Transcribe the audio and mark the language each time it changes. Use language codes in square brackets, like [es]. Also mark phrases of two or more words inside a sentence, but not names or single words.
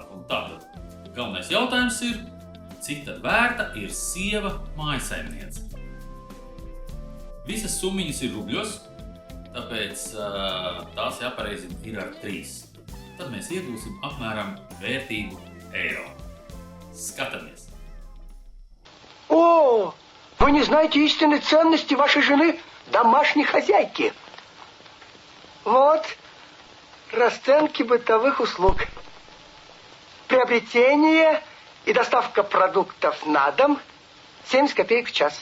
[lv] Un tātad galvenais jautājums ir, cik tad vērta ir sieva mājasaimniece? Visas summiņas ir rubļos, tāpēc tās jāpareizina ir ar 3. Tad mēs iegūsim apmēram vērtību eiro. Skatāmies! [ru] О, вы не знаете истинной ценности вашей жены, домашней хозяйки. Вот расценки бытовых услуг. Приобретение и доставка продуктов на дом 70 копеек в час.